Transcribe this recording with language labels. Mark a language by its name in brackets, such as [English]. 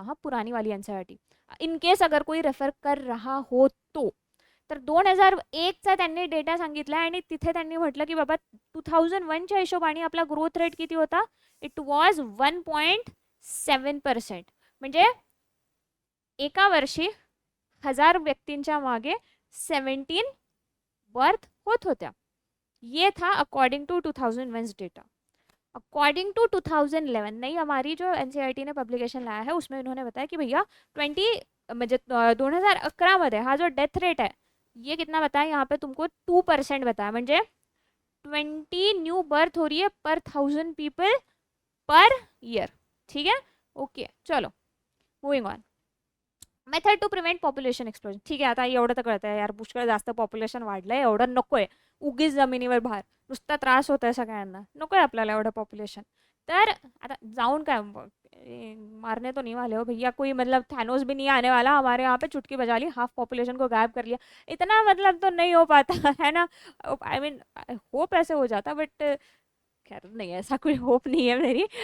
[Hindi] हाँ, पुरानी वाली NCERT. इन केस अगर कोई रेफर कर रहा हो तो, [Marathi] तर 2001 चा त्यांनी डेटा सांगितला आणि तिथे त्यांनी म्हटलं की बाबा 2001 च्या हिशोबाने आपला ग्रोथ रेट किती होता, इट वॉज 1.7%. म्हणजे एका वर्षी 1000 व्यक्तींच्या मागे 17 बर्थ होत होत्या. [Hindi] ये था according to 2001 data. According to 2011 नहीं, हमारी जो NCERT ने पब्लिकेशन लाया है उसमें इन्होंने बताया कि भैया [Marathi] 2011 मध्ये हा जो डेथ रेट [Hindi] है ये कितना बताया यहाँ पे तुमको, 2% बताया. म्हणजे 20 न्यू बर्थ हो रही है पर 1000 पीपल पर ईयर. ठीक है. ओके, चलो moving on. [Marathi] Method to prevent population explosion. ठीक आहे, आता एवढं तर कळतं आहे यार, पुष्कळ जास्त पॉप्युलेशन वाढलंय, एवढं नको आहे. उगीच जमिनीवर भार, नुसता त्रास होत आहे सगळ्यांना, नको आहे आपल्याला एवढं पॉप्युलेशन. तर आता जाऊन काय [Hindi] मारने तो नहीं वाले हो भैया, कोई मतलब थैनोस भी नहीं आने वाला हमारे यहाँ पे, चुटकी बजा ली हाफ पॉपुलेशन को गायब कर लिया, इतना मतलब तो नहीं हो पाता है ना. आई मीन होप ऐसे हो जाता, बट खैर नहीं, ऐसा कोई होप नहीं है मेरी.